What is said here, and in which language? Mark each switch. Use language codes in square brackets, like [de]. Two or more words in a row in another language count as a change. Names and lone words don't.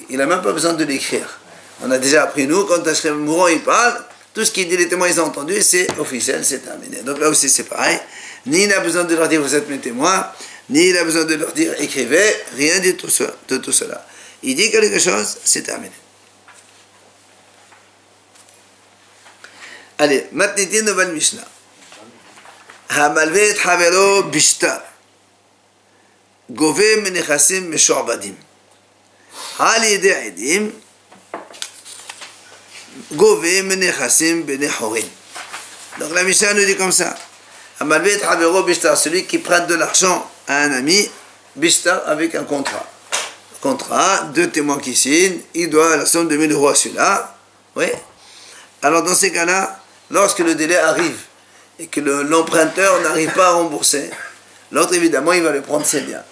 [fr] Il n'a même pas besoin de l'écrire. On a déjà appris, nous, quand un Shrimera mourant il parle, tout ce qu'il dit, les témoins, ils ont entendu, c'est officiel, c'est terminé. Donc là aussi, c'est pareil. Ni il a besoin de leur dire, vous êtes mes témoins, ni il a besoin de leur dire, écrivez, rien de tout cela. Il dit quelque chose, c'est terminé. Allez, maintenant, une nouvelle Mishnah. [he] המלווה את חברו בשטר, גובה מנכסים משועבדים. על ידי עדים, גובה מנכסים בני חורין. [fr] Donc la Mishnah nous dit comme ça. [he] המלווה את חברו בשטר, [fr] celui qui prête de l'argent à un ami, בשטר avec un contrat. Contrat, deux témoins qui signent, il doit la somme de 1000 € à celui-là. Oui. Alors dans ces cas-là, lorsque le délai arrive, et que l'emprunteur n'arrive pas à rembourser, l'autre évidemment il va lui prendre ses biens.